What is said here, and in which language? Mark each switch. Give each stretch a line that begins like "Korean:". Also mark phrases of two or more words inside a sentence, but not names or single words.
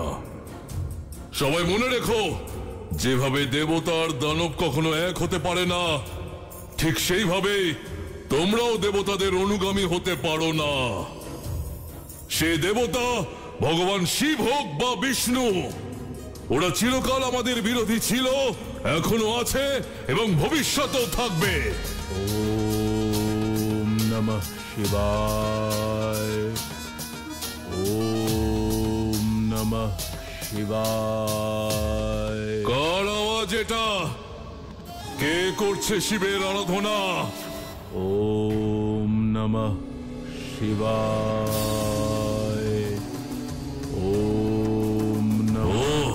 Bangla: সবাই মনে রেখো, যেভাবে দেবতা আর দানব কখনো এক হতে পারে না, ঠিক সেইভাবে তোমরাও দেবতাদের অনুগামী হতে পারো না। সে দেবতা ভগবান শিব হোক বা বিষ্ণু, ওরা চিরকাল আমাদের বিরোধী ছিল, এখনো আছে এবং ভবিষ্যতেও থাকবে।
Sanskrit: ওম নমঃ শিবায়, ওম নমঃ শিবায়।
Bangla: কার আওয়াজ এটা? কে করছে শিবের আরাধনা?
Sanskrit: ওম নমঃ শিবায়, ওম নমঃ।